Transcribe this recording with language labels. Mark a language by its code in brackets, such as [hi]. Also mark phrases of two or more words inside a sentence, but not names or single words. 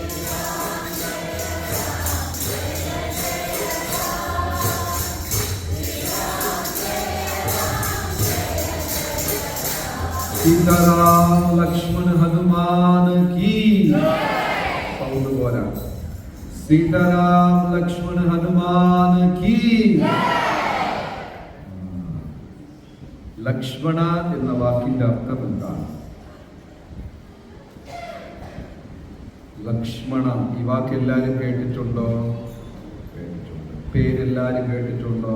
[hi] सीताराम लक्ष्मण हनुमान की [ml] സൗണ്ട് പോരാ [hi] सीताराम लक्ष्मण हनुमान की [ml] ലക്ഷ്മണ എന്ന വാക്കിന്റെ അർത്ഥം എന്താണ്? ലക്ഷ്മണ ഈ വാക്ക് എല്ലാവരും കേട്ടിട്ടുണ്ടോ? പേരെല്ലാരും കേട്ടിട്ടുണ്ടോ?